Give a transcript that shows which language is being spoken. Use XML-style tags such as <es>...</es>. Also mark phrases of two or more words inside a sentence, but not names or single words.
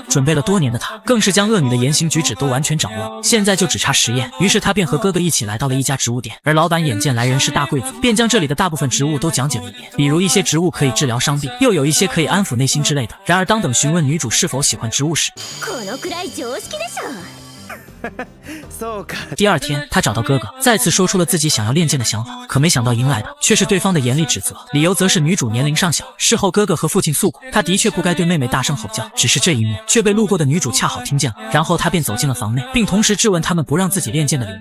<zh>准备了多年的她，更是将恶女的言行举止都完全掌握，现在就只差实验。于是她便和哥哥一起来到了一家植物店，而老板眼见来人是大贵族，便将这里的大部分植物都讲讲解了一遍，比如一些植物可以治疗伤病，又有一些可以安抚内心之类的。然而当等询问女主是否喜欢植物时，</zh> <ja>このくらい常識でしょ。</ja> <zh>第二天，他找到哥哥，再次说出了自己想要练剑的想法，可没想到迎来的却是对方的严厉指责，理由则是女主年龄尚小。事后，哥哥和父亲诉苦，他的确不该对妹妹大声吼叫，只是这一幕却被路过的女主恰好听见了。然后他便走进了房内，并同时质问他们不让自己练剑的理由。</zh>